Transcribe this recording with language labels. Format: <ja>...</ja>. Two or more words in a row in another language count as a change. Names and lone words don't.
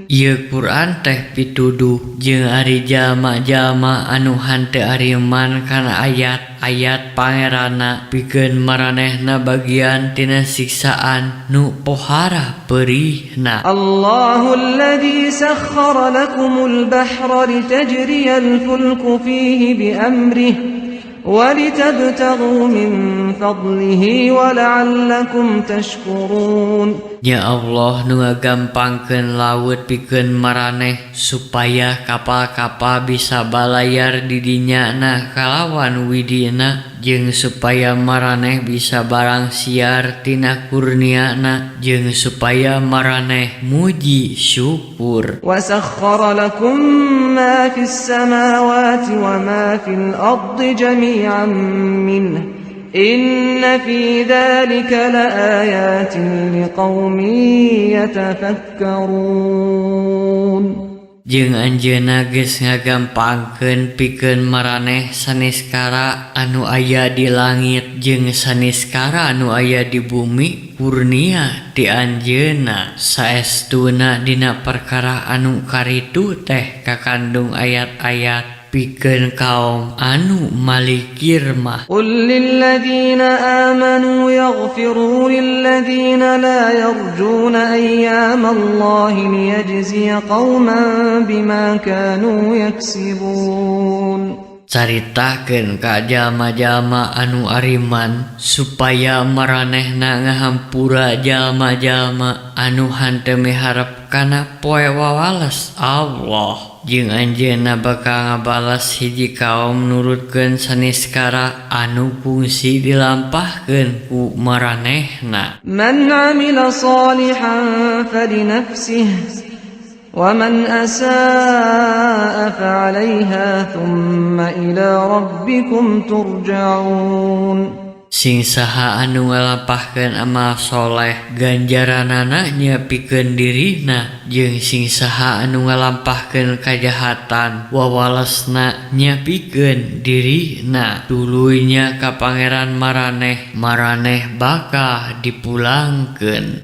<su>Ieu Quran teh pituduh jeung ari jalma-jalma anu hanteu ariman kana ayat-ayat pangeranna pikeun maranehna bagian tina siksaan nu pohara perihna.</su> <ar>الله الذي سخر لكم البحر لتجري الفلك فيه بأمره ولتبتغوا من فضله ولعلكم تشكرون.</ar> <su>Ya Allah nu ngagampangkeun laut pikeun maraneh supaya kapal-kapal bisa balayar di dinya na kalawan widina jeung supaya maraneh bisa barang siar tina kurniana jeung supaya maraneh muji syukur.</su> <ar>وسخر لكم ما في السماوات وما في الأرض جميعا منه إن في ذلك لآيات لقوم يتفكرون.</ar> <su>Jeung anjeunna geus ngagampangkeun pikeun maraneh saniskara anu aya di langit jeung saniskara anu aya di bumi kurnia ti anjeunna saestuna dina perkara anu karitu teh kakandung ayat-ayat pikeun kaum anu malikir mah.</su> <ar>قل للذين آمنوا يغفروا للذين لا يرجون أيام الله ليجزي قوما بما كانوا يكسبون.</ar> <su>Caritakeun ka jalma-jalma anu ariman supaya maranehna ngahampura jalma-jalma anu henteu miharep kana poe wawales Allah. Jeung anjeunna bakal ngabalas hiji kaum nurutkeun saniskara anu fungsi dilampahkeun ku maranehna.</su> <ar>من عمل صالحا فلنفسه ومن أساء فعليها ثم إلى ربكم ترجعون.</ar> <su>Sing saha anu ngalampahkeun amal soleh ganjaranana nyepikeun dirina jeung sing saha anu ngalampahkeun kajahatan wawalesna nyepikeun dirina tuluy nya ka pangeran maraneh bakal dipulangkeun.</su>